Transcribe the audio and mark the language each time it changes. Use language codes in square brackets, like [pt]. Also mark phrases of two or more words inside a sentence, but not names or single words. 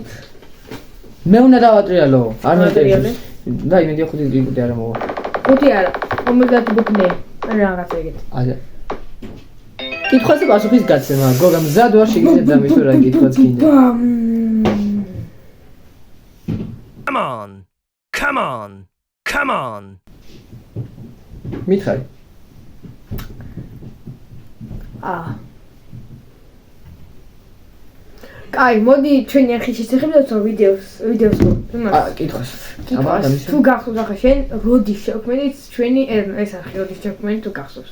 [ka] მე უნდა დავატრიალო. არ მეტრიალე. და იმედია 5 კლიპურდი არ მოვა. 5 არა, 50 ბუკნე. რაღაცა ეგეთ. აი. კითხვაზე პასუხის გაცემა. გოგა მზად ვარ შეგიძლიათ დამისვა რა კითხვაც გინდა. [en] Come on. Come on. Come on. [ka] მითხარი. კაი, მოდი ჩვენი ახი შესახებაც ვიდეოს კითხოს. თუ გახსოვს ახლა შენ როდის შევქმნით ჩვენი ეს ახი როდის შევქმნით თუ გახსოვს?